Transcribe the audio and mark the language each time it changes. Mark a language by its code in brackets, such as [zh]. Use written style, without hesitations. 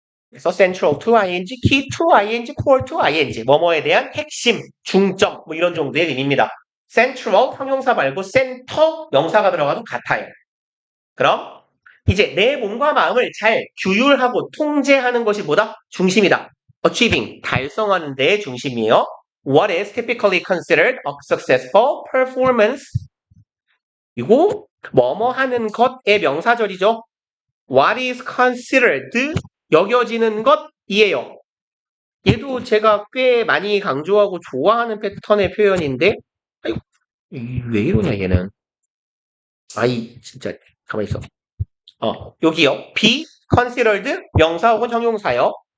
[ko] 그래서 [en] central to ing, key to ing, [ko] core to ing 뭐뭐에 대한 핵심, 중점 뭐 이런 정도의 의미입니다. central 형용사 말고 center 명사가 들어가도 같아요. 그럼 이제 내 몸과 마음을 잘 규율하고 통제하는 것이 뭐다? 중심이다. achieving 달성하는 데의 중심이에요. [en] What is typically considered a successful performance? [ko] 그리고 뭐뭐 하는 것의 명사절이죠. [en] What is considered [ko] 여겨지는 것이에요. 얘도 제가 꽤 많이 강조하고 좋아하는 패턴의 표현인데 아이고, 왜 이러냐 얘는. 아이 진짜 가만히 있어. 여기요. [en] be considered [ko] 명사 혹은 형용사요.